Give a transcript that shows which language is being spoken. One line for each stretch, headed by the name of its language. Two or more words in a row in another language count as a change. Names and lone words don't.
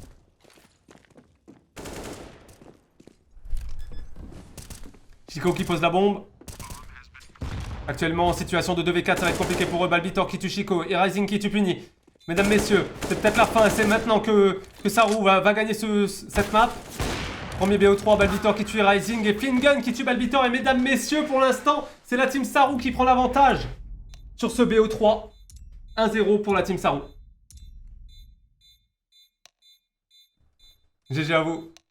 French: Chico qui pose la bombe. Actuellement en situation de 2v4, ça va être compliqué pour eux. Balbitor qui tue Chico et Rising qui tue Puni. Mesdames, messieurs, c'est peut-être la fin. C'est maintenant que Saru va gagner cette map. Premier BO3, Balbitor qui tue Rising et Fingun qui tue Balbitor. Et mesdames, messieurs, pour l'instant, c'est la team Saru qui prend l'avantage sur ce BO3. 1-0 pour la team Saru. GG à vous.